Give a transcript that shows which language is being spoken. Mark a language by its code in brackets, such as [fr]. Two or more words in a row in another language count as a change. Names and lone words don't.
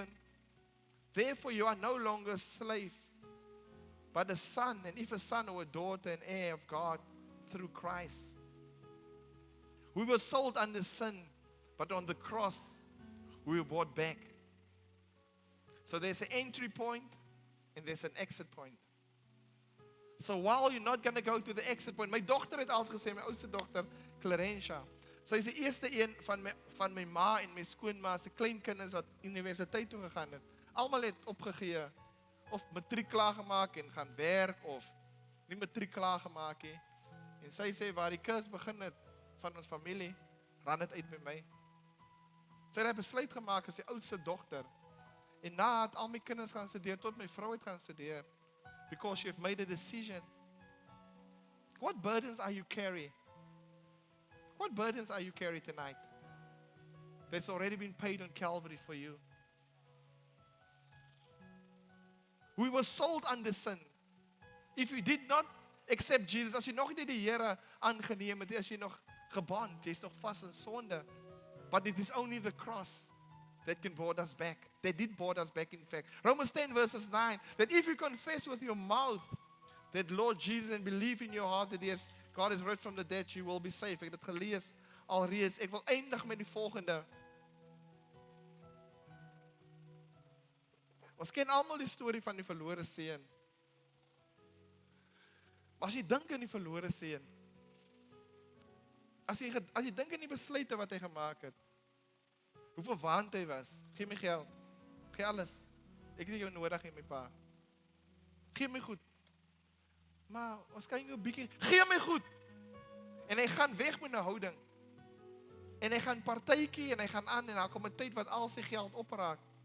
[en] Therefore you are no longer a slave, but a son, and if a son or a daughter, an heir of God through Christ. We were sold under sin, but on the cross we were bought back. So there's an entry point and there's an exit point. So while you're not going to go to the exit point, [af] my dogter het altyd gesê, my oudste dogter, Clarentia, sy is die eerste een van my ma en my skoonma se kleinkinders wat universiteit toe gegaan het. Almal het opgegee of matriek klaar gemaak en gaan werk of nie matriek klaar gemaak nie. En sy sê waar die kurs begin het van ons familie, ran dit uit by my. Sy het besluit gemaak as die oudste dogter. En na het al my kinders gaan studeer tot my vrou het gaan studeer [en] because she have made a decision. What burdens are you carrying? What burdens are you carrying tonight? That's already been paid on Calvary for you. We were sold under sin. If you did not accept Jesus, [af] as jy nog nie die Here aangeneem het, as jy nog gebond, jy's nog vas in sonde. [en] But it is only the cross that can board us back. They did board us back, in fact. Romans 10 verses 9, that if you confess with your mouth that Lord Jesus and believe in your heart that God is raised from the dead, you will be saved. [af] Ek het dit gelees alreeds. Ek wil eindig met die volgende. Ons ken almal die storie van die verlore seun. Maar as jy dink aan die verlore seun, as jy dink aan die besluite wat hy gemaak het, hoe verwaand hy was, gee my geld, gee alles, ek het jou nodig in my pa, gee my goed, maar ons kan jou bietjie, gee my goed, en hy gaan weg met 'n houding, en hy gaan partytjie, en hy gaan aan, en daar kom 'n tyd wat al sy geld opraak,